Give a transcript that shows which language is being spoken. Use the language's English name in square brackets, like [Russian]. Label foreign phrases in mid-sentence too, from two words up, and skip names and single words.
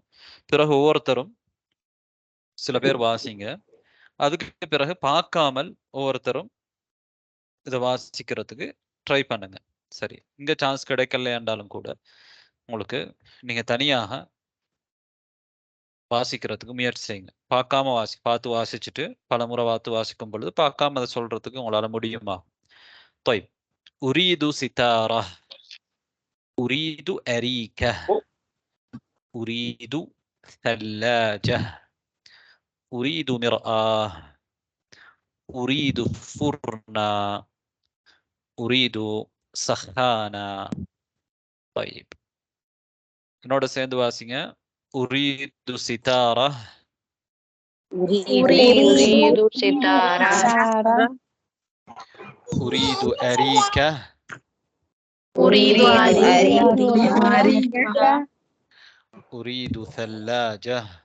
[Tamil] பிறகு ஒவ்வொருத்தரும் சில பேர் வாசிங்க, அதுக்கு பிறகு பார்க்காமல் ஒவ்வொருத்தரும் இதை வாசிக்கிறதுக்கு ட்ரை பண்ணுங்க. சரி, இங்க சான்ஸ் கிடைக்கலையாண்டாலும் கூட உங்களுக்கு நீங்க தனியாக வாசிக்கிறதுக்கு முயற்சி செய்யுங்க. பார்க்காம பார்த்து வாசிச்சுட்டு பல முறை வாசிக்கும் பொழுது பார்க்காம அதை சொல்றதுக்கு உங்களால முடியுமா? [Arabic] طيب أريد ستارة، أريد أريكة، أريد ثلاجة، أريد مرآة، أريد فرنا، أريد سخانة. [Tamil] طيب என்னோட சேர்ந்து வாசிங்க. [Arabic] أريد ستارة، أريد ستارة، أريد أريكة، أريد أريكة، أريد ثلاجة،